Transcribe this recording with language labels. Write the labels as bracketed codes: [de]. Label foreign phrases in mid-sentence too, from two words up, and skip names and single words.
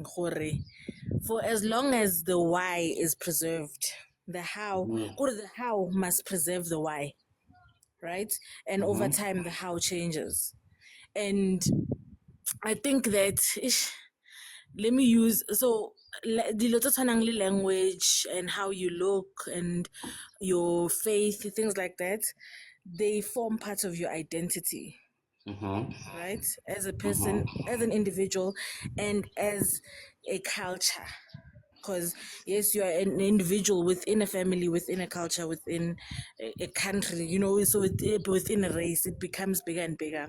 [tn] Gore. [en] For as long as the why is preserved, the how, or the how must preserve the why, right? And over time, the how changes. And I think that let me use [tn] dilo tse tshwanang le [en] language and how you look and your faith, things like that, they form part of your identity, right? As a person, as an individual, and as a culture. Because yes, you are an individual within a family, within a culture, within a country, so within a race, it becomes bigger and bigger.